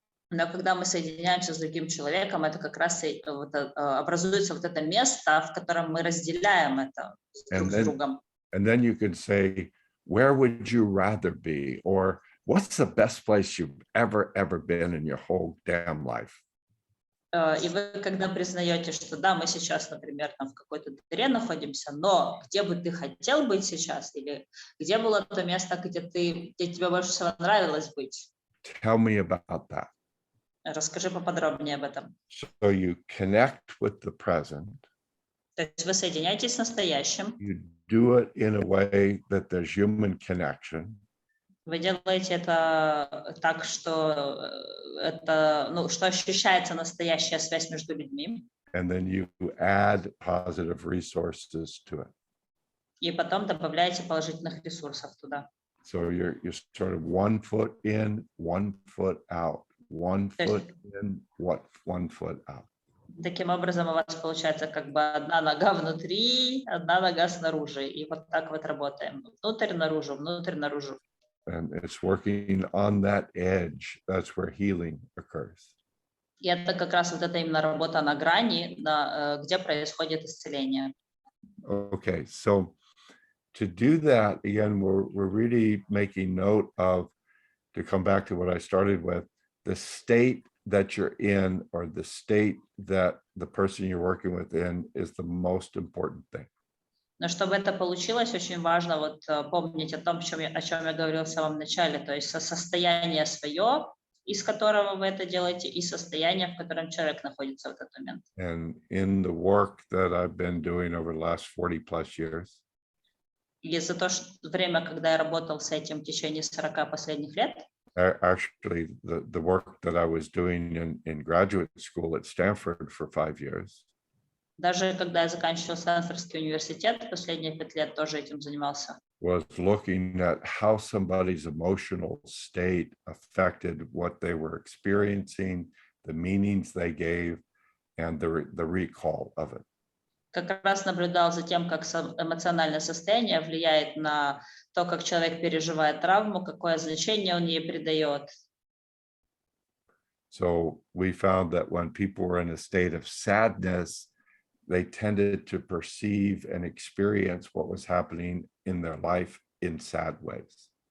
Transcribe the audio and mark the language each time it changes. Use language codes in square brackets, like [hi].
[ru] Но когда мы соединяемся с другим человеком, это как раз образуется вот это место, в котором мы разделяем это друг с другом. [en] And then you could say, where would you rather be? Or what's the best place you've ever been in your whole damn life? [ru] И вы, когда признаете, что да, мы сейчас, например, там в какой-то дыре находимся, но где бы ты хотел быть сейчас? Или где было то место, где тебе больше всего нравилось быть? [en] Tell me about that. [ru] Расскажи поподробнее об этом. [en] So you connect with the present. [ru] То есть вы соединяетесь с настоящим. [en] You do it in a way that there's human connection. [ru] Вы делаете это так, что что ощущается настоящая связь между людьми. [en] And then you add positive resources to it. [ru] И потом добавляете положительных ресурсов туда. [en] So you're sort of 1 foot in, 1 foot out, 1 foot in, one foot out. [ru] Таким образом, у вас получается как бы одна нога внутри, одна нога снаружи. И вот так вот работаем. Внутрь, наружу, внутрь, наружу. [en] And it's working on that edge. That's where healing occurs. [ru] И это как раз вот это именно работа на грани, где происходит исцеление. [en] Okay, so to do that, again, we're really making note of, to come back to what I started with, the state that you're in, or the state that the person you're working with in, is the most important thing. [ru] Но чтобы это получилось, очень важно вот помнить о том, о чем я говорила в самом начале, то есть состояние свое, из которого вы это делаете, и состояние, в котором человек находится в этот момент. [en] And in the work that I've been doing over the last 40 plus years, [ru] И за то время, когда я работал с этим в течение 40 последних лет, [en] actually the work that I was doing in graduate school at Stanford for 5 years, [ru] даже когда я заканчивал Стэнфордский университет, последние 5 лет тоже этим занимался. [en] Was looking at how somebody's emotional state affected what they were experiencing, the meanings they gave, and the recall of it. [ru] Как раз наблюдал за тем, как эмоциональное состояние влияет на то, как человек переживает травму, какое значение он ей придает. [en] So we found that when people were in a state of sadness, they tended to perceive and experience what was happening in their life in sad ways.